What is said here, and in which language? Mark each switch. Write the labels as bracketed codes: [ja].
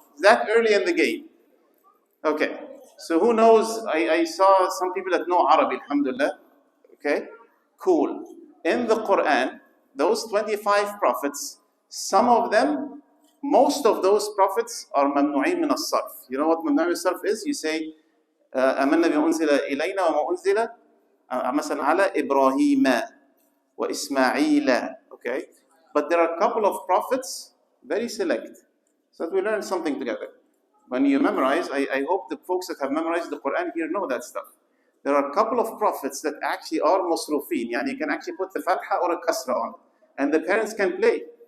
[en] Is that early in the game? Okay. So who knows? I saw some people that know Arabic, alhamdulillah. Okay? Cool. In the Quran, those 25 prophets, most of those prophets are mamnu'in min as-sarf. You know what mamnu'in min as-sarf is? You say, [ar] آمنا بما أنزل إلينا وما أنزل مثلا على إبراهيم وإسماعيل. [en] Okay? But there are a couple of prophets, very select, so that we learn something together. When you memorize, I hope the folks that have memorized the Quran here know that stuff. There are a couple of prophets that actually are masrufin, yani you can actually put the fatha or a kasra on, and the parents can play.